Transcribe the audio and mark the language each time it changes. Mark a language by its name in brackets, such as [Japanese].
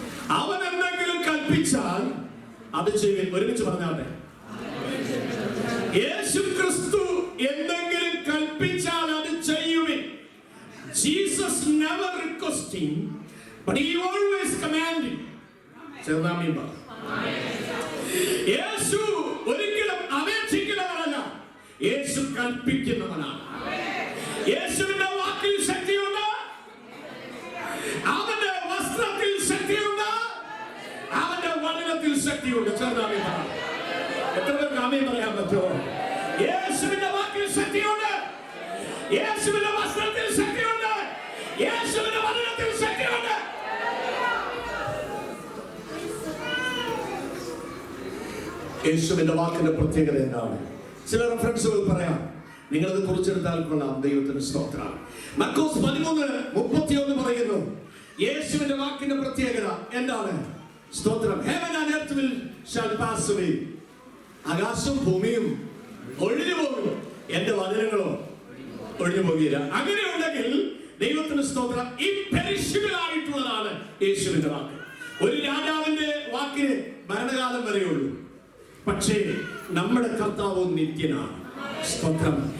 [Malayalam] അവൻ എന്തെങ്കിലും കൽപ്പിച്ചാൽ അത് ചെയ്യുകയും. ഒരുമിച്ച് പറഞ്ഞാട്ടെ. യേശു ക്രിസ്തു എന്തെങ്കിലും കൽപ്പിച്ചാൽ അത് ചെയ്യുവിൻ. [English] Jesus never requesting, but he always commanding. [Malayalam] ചേർന്നാമീൻ പറ. യേശു ഒരിക്കലും അപേക്ഷിക്കുന്നവനല്ല, യേശു കൽപ്പിക്കുന്നവനാണ്. യേശുവിന്റെ വാക്കിൽ ശക്തിയുണ്ട്, അവന്റെ വസ്ത്രത്തിൽ ശക്തിയുണ്ട്, അവന്റെ വചനത്തിൽ ശക്തിയുണ്ട്. ചേർന്നാമീൻ പറ. എത്ര പേർക്ക് ആമേൻ പറയാൻ പറ്റുമോ? യേശുവിന്റെ വാക്കിൽ ശക്തിയുണ്ട്, യേശുവിന്റെ വസ്ത്രത്തിൽ ശക്തിയുണ്ട്, യേശുവിന്റെ വചനത്തിൽ ശക്തിയുണ്ട്. യേശുവിന്റെ വാക്കിന്റെ പ്രത്യേകത എന്താണ്? ചില റെഫറൻസുകൾ പറയാം, നിങ്ങളത് കുറിച്ചെടുത്താൽ കൊള്ളാം. ദൈവത്തിന് സ്തോത്രം. മർക്കോസ് 13:31 പറയുന്നു, യേശുവിന്റെ വാക്കിന്റെ പ്രത്യേകത എന്താണ്? സ്തോത്രം. [English] Heaven and earth shall pass away. [Malayalam] ആകാശവും ഭൂമിയും ഒഴിഞ്ഞു പോകും, എന്റെ വചനങ്ങളോ ഒഴിഞ്ഞു പോകില്ല. അങ്ങനെയുണ്ടെങ്കിൽ ദൈവത്തിന് സ്തോത്രം, ഇംപെരിഷബിൾ ആയിട്ടുള്ളതാണ് യേശുവിന്റെ വാക്ക്. ഒരു രാജാവിന്റെ വാക്കിന് ഭരണകാലം വരെയുള്ളൂ, പക്ഷേ നമ്മുടെ കർത്താവ് നിത്യനാണ്. സ്തോത്രം.